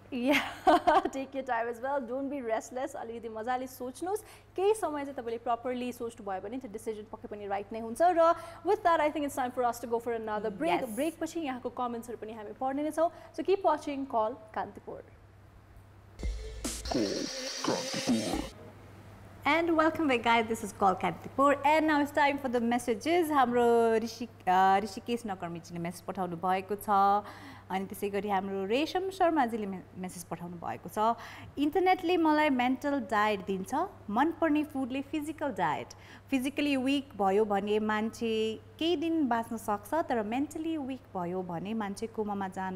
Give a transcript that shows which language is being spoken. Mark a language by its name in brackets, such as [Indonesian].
[English] take your time as well don't be restless [Nepali] अलिकति मजाले सोच्नुहोस् केही समय चाहिँ तपाईँले प्रपरली सोच्नु भयो भने त्यो डिसिजन पक्कै पनि राइट नै हुन्छ र [English] with that I think it's time for us to go for another break [Nepali] ब्रेकपछि यहाँको कमेन्ट्सहरू पनि हामी पढ्ने नै छौँ [English] so keep watching [Nepali] call Kantipur [English] And welcome back guys, this is Call Kantipur and now it's time for the messages. [Nepali] हाम्रो Rishikesh नकर्मीजीले message पठाउनु भएको छ अनि त्यसै गरी हाम्रो रेशम शर्माजीले मेसेज पठाउनु भएको छ इन्टरनेटले मलाई मेन्टल डायट दिन्छ मनपर्ने फुडले फिजिकल डायट फिजिकली विक भयो भने मान्छे केही दिन बाँच्न सक्छ तर मेन्टली विक भयो भने मान्छे कोमामा